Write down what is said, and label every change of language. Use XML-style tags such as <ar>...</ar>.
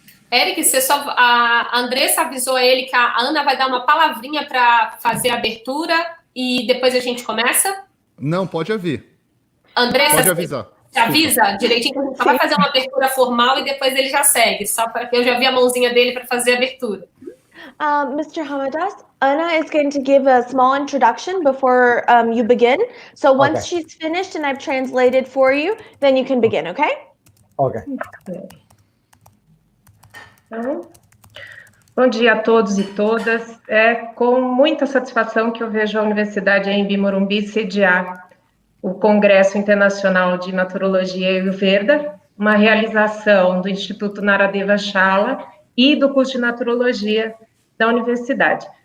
<pt>Erick, a Andressa avisou a ele que a Ana vai dar uma palavrinha para fazer a abertura e depois a gente começa? Não, pode ouvir. Andressa, pode avisar. Você avisa direitinho que a gente só vai fazer uma abertura formal e depois ele já segue, só para que eu já vi a mãozinha dele para fazer a abertura.</pt> <en>Mr. Hamadas, Anna is going to give a small introduction before you begin. So once she's finished and I've translated for you, then you can begin, okay? Ok.</en> <pt>Então, bom dia a todos e todas. É com muita satisfação que eu vejo a Universidade Anhembi Morumbi sediar o Congresso Internacional de Naturologia e Ayurveda, uma realização do Instituto Naradeva e do curso de Naturologia da Universidade.</pt>